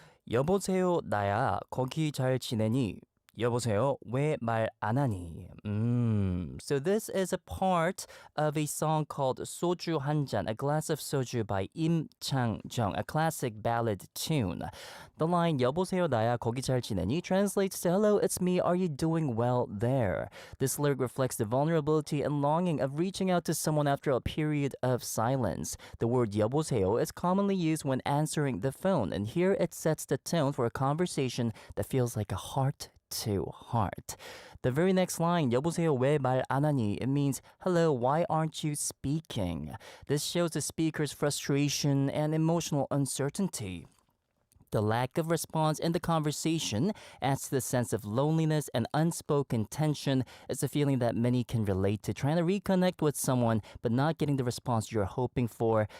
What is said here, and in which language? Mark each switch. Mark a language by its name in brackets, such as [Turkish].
[Korean] 여보세요, 나야. 거기 잘 지내니? 여보세요, 왜 말 안 하니? [English] So this is a part of a song called 소주 한 잔, a glass of soju by Im Chang-jung, a classic ballad tune. The line [Korean] 여보세요, 나야, 거기 잘 지내니? [English] Translates to hello, it's me, are you doing well there? This lyric reflects the vulnerability and longing of reaching out to someone after a period of silence. The word 여보세요 is commonly used when answering the phone, and here it sets the tone for a conversation that feels like a heart to heart. The very next line, [Korean] 여보세요, 왜 말 안 하니? [English] It means, hello, why aren't you speaking? This shows the speaker's frustration and emotional uncertainty. The lack of response in the conversation adds to the sense of loneliness and unspoken tension. It's a feeling that many can relate to, trying to reconnect with someone but not getting the response you're hoping for.